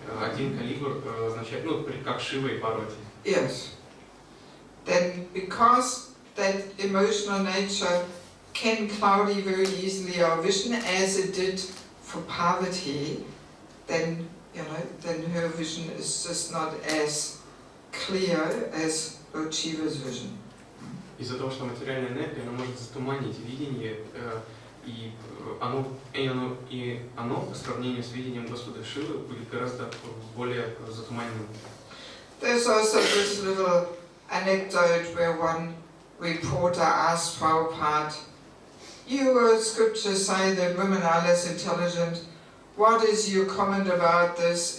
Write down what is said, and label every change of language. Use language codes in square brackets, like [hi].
[ru] Один калибр означает, как Шива и Парвати. [en] Yes. Then because that emotional nature can cloud very easily our vision as it did for Parvati, then her vision is just not as clear as Lord Shiva's vision. [ru] Из-за того, что материальная энергия, она может затуманить видение, и оно по сравнению с видением Господа Шивы будет гораздо более затуманенным. [en] There's also this little anecdote where one reporter asked Prabhupada, "You scriptures say that women are less intelligent. What is your comment about this?